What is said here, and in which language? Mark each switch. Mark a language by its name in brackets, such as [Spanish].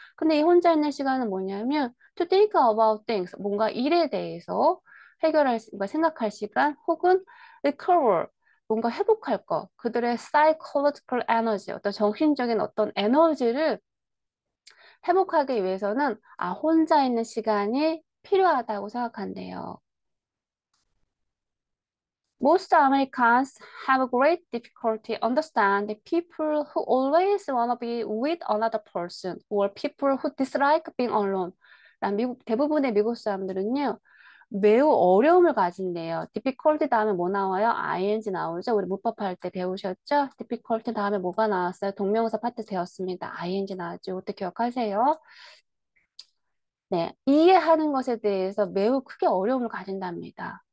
[Korean] 근데 이 혼자 있는 시간은 뭐냐면 [English] to think about things [Korean] 뭔가 일에 대해서 뭔가 생각할 시간 혹은 recover 뭔가 회복할 거 그들의 psychological energy 어떤 정신적인 어떤 에너지를 회복하기 위해서는 혼자 있는 시간이 필요하다고 생각한대요. [English] Most Americans have great difficulty understanding people who always want to be with another person or people who dislike being alone. [Korean] 대부분의 미국 사람들은요, 매우 어려움을 가진대요. difficulty 다음에 뭐 나와요? ing 나오죠? 우리 문법할 때 배우셨죠? difficulty 다음에 뭐가 나왔어요? 동명사 파트 되었습니다. ing 나왔죠? 이것도 기억하세요. 네, 이해하는 것에 대해서 매우 크게 어려움을 가진답니다.